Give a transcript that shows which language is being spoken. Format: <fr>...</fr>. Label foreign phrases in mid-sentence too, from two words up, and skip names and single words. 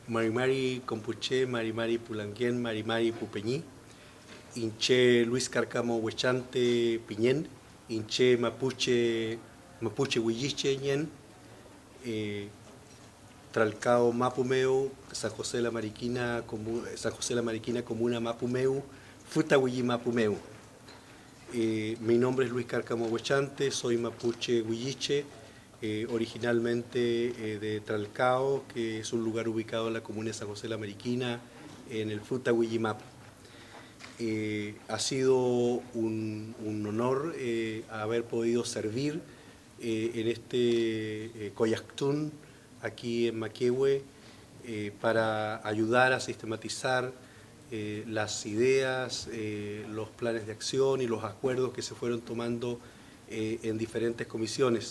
<arn>Marimari Compuché, Marimari Pulanguén, Marimari Pupeñí, Inché Luis Carcamo Huechante Piñén, Inché Mapuche Huilliche Ñén, Tralcao Mapumeu, San José la Mariquina, Comuna Mapumeu, Futahuillí Mapumeu.</arn> <es>Mi nombre es Luis Carcamo Huechante, soy mapuche huilliche, originalmente de Tralcao, que es un lugar ubicado en la comuna de San José la Mariquina, en el Futahuillí Mapu. Ha sido un honor haber podido servir en este Coyactún, aquí en Maquehue, para ayudar a sistematizar las ideas, los planes de acción y los acuerdos que se fueron tomando en diferentes comisiones.</es>